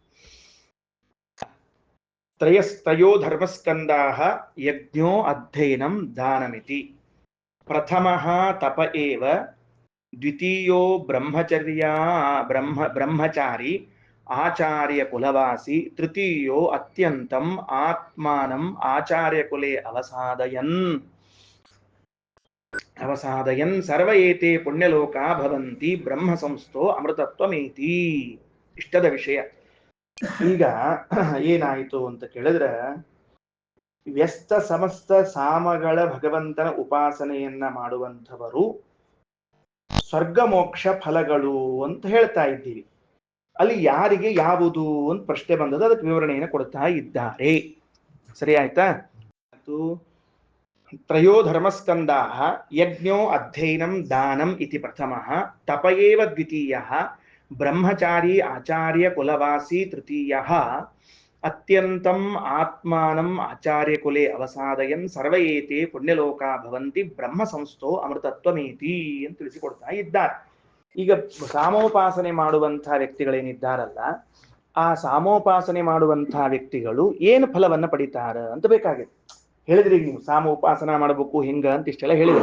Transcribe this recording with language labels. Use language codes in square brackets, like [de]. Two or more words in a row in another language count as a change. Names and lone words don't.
[sa] ತ್ರಯೋ ಧರ್ಮಸ್ಕಂದಾಹ ಯಜ್ಞೋ ಅಧ್ಯಯನಂ ದಾನಮಿತಿ. ಪ್ರಥಮಃ ತಪ ಏವ, ದ್ವಿತೀಯೋ ಬ್ರಹ್ಮಚಾರಿ ಆಚಾರ್ಯ ಕುಲವಾಸಿ, ತೃತೀಯೋ ಅತ್ಯಂತಂ ಆತ್ಮಾನಂ ಆಚಾರ್ಯ ಕುಲೆ ಅವಸಾದಯನ್ ಸರ್ವ ಏತೆ ಪುಣ್ಯಲೋಕ ಭವಂತಿ ಬ್ರಹ್ಮ ಸಂಸ್ಥೋ ಅಮೃತತ್ವಮೇತಿ. [kn] ಇಷ್ಟದ ವಿಷಯ. ಈಗ ಏನಾಯಿತು ಅಂತ ಕೇಳಿದ್ರೆ, ವ್ಯಸ್ತ ಸಮಸ್ತ ಸಾಮಗಳ ಭಗವಂತನ ಉಪಾಸನೆಯನ್ನ ಮಾಡುವಂಥವರು ಸ್ವರ್ಗ ಮೋಕ್ಷ ಫಲಗಳು ಅಂತ ಹೇಳ್ತಾ ಇದ್ದೀವಿ. ಅಲ್ಲಿ ಯಾರಿಗೆ ಯಾವುದು ಅಂತ ಪ್ರಶ್ನೆ ಬಂದದ್ದು, ಅದಕ್ಕೆ ವಿವರಣೆಯನ್ನು ಕೊಡ್ತಾ ಇದ್ದಾರೆ. ಸರಿ ಆಯ್ತಾ? [sa] ತ್ರಯೋ ಧರ್ಮಸ್ಕಂದಾಹ ಯಜ್ಞೋ ಅಧ್ಯಯನಂ ದಾನಂ ಇತಿ ಪ್ರಥಮಃ, ತಪ ಏವ ದ್ವಿತೀಯಃ, ಬ್ರಹ್ಮಚಾರಿ ಆಚಾರ್ಯ ಕುಲವಾಸಿ ತೃತೀಯಃ, ಅತ್ಯಂತಂ ಆತ್ಮಾನಂ ಆಚಾರ್ಯ ಕುಲೆ ಅವಸಾದಯನ್ ಸರ್ವ ಏತೆ ಪುಣ್ಯಲೋಕ ಭವಂತಿ ಬ್ರಹ್ಮ ಸಂಸ್ಥೋ ಅಮೃತತ್ವಮೇತಿ [kn] ಅಂತ ತಿಳಿಸಿಕೊಡ್ತಾ ಇದ್ದಾರೆ. ಈಗ ಸಾಮೋಪಾಸನೆ ಮಾಡುವಂತಹ ವ್ಯಕ್ತಿಗಳೇನಿದ್ದಾರಲ್ಲ, ಆ ಸಾಮೋಪಾಸನೆ ಮಾಡುವಂತಹ ವ್ಯಕ್ತಿಗಳು ಏನು ಫಲವನ್ನ ಪಡಿತಾರ ಅಂತ ಬೇಕಾಗಿದೆ. ಹೇಳಿದ್ರಿ ನೀವು ಸಾಮ ಉಪಾಸನ ಮಾಡಬೇಕು ಹಿಂಗ ಅಂತ ಇಷ್ಟೆಲ್ಲ ಹೇಳಿದ್ರಿ.